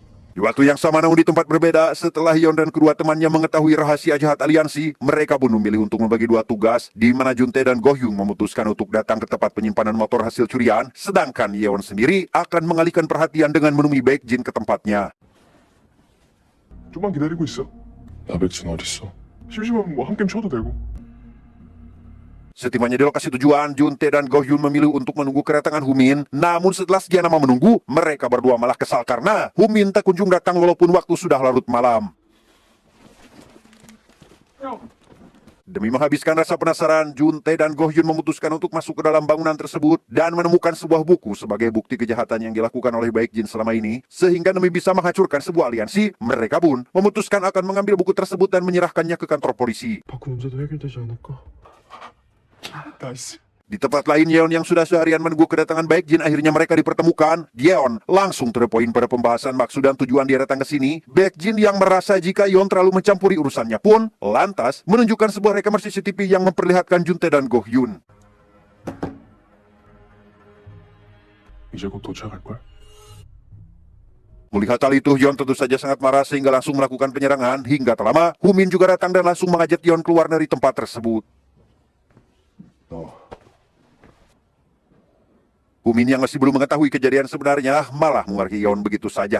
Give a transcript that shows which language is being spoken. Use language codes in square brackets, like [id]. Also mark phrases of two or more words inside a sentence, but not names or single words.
[id] Di waktu yang sama namun di tempat berbeda, setelah Yeon dan kedua temannya mengetahui rahasia jahat aliansi, mereka pun memilih untuk membagi dua tugas, di mana Juntae dan Go Hyung memutuskan untuk datang ke tempat penyimpanan motor hasil curian, sedangkan Yeon sendiri akan mengalihkan perhatian dengan menemui Baekjin ke tempatnya. [ko] 좀만 기다리고 있어. 나 백진 어딨어? 심심하면 뭐 한 게임 쳐도 되고. [id] Setibanya di lokasi tujuan, Juntae dan Go Hyun memilih untuk menunggu kedatangan Humin. Namun setelah sekian lama menunggu, mereka berdua malah kesal karena Humin tak kunjung datang walaupun waktu sudah larut malam. Demi menghabiskan rasa penasaran, Juntae dan Go Hyun memutuskan untuk masuk ke dalam bangunan tersebut dan menemukan sebuah buku sebagai bukti kejahatan yang dilakukan oleh Baekjin selama ini. Sehingga demi bisa menghancurkan sebuah aliansi, mereka pun memutuskan akan mengambil buku tersebut dan menyerahkannya ke kantor polisi. [ko] 바꾸 문제도 해결되지 않을까? 나이스. [id] Di tempat lain, Yeon yang sudah seharian menunggu kedatangan Baekjin akhirnya mereka dipertemukan. Yeon langsung terpoin pada pembahasan maksud dan tujuan dia datang ke sini. Baekjin yang merasa jika Yeon terlalu mencampuri urusannya pun lantas menunjukkan sebuah rekaman CCTV yang memperlihatkan Juntae dan Go Hyun. [ko] 이제 곧 도착할걸? [id] Melihat hal itu, Yeon tentu saja sangat marah sehingga langsung melakukan penyerangan. Hingga tak lama, Humin juga datang dan langsung mengajak Yeon keluar dari tempat tersebut. Humin yang masih belum mengetahui kejadian sebenarnya malah mengarahkan Yeon begitu saja.